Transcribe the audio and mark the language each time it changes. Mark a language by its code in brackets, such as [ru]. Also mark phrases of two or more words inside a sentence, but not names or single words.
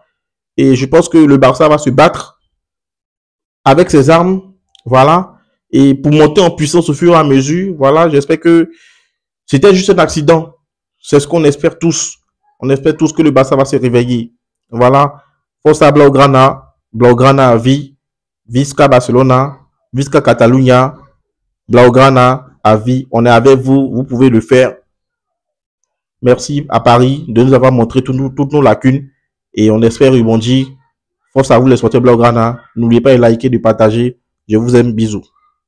[fr] Et je pense que le Barça va se battre avec ses armes. Voilà. Et pour monter en puissance au fur et à mesure. Voilà, j'espère que c'était juste un accident. C'est ce qu'on espère tous. On espère tous que le Barça va se réveiller. Voilà. [ca] Força Blaugrana. [fr] Blaugrana à vie. [ca] Visca Barcelona. Visca Catalunya. [fr] Blaugrana à vie. On est avec vous. Vous pouvez le faire. Merci à Paris de nous avoir montré toutes nos lacunes. Et on espère rebondir. Force à vous les supporters Blaugrana. N'oubliez pas de liker, de partager. Je vous aime. Bisous.